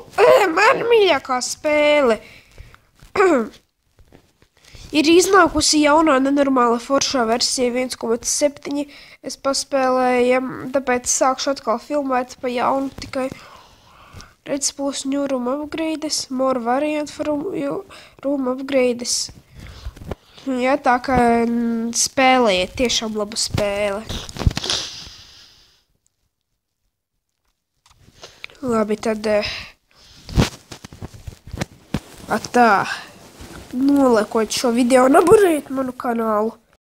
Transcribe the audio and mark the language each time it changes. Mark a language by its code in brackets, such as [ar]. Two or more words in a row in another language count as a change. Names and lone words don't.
[lv] Man mīļākā spēle. Ir iznākusi jaunā nenormāla foršā versija 1.7. Es paspēlēju, tāpēc sākšu atkal filmēt pa jaunu tikai. Redz, būs [en] new room upgrades, more variant for room upgrades. [lv] Jā, tā kā spēlējiet, tiešām laba spēle. Labi, tad tā, noliekot šo video un abonēt manu kanālu.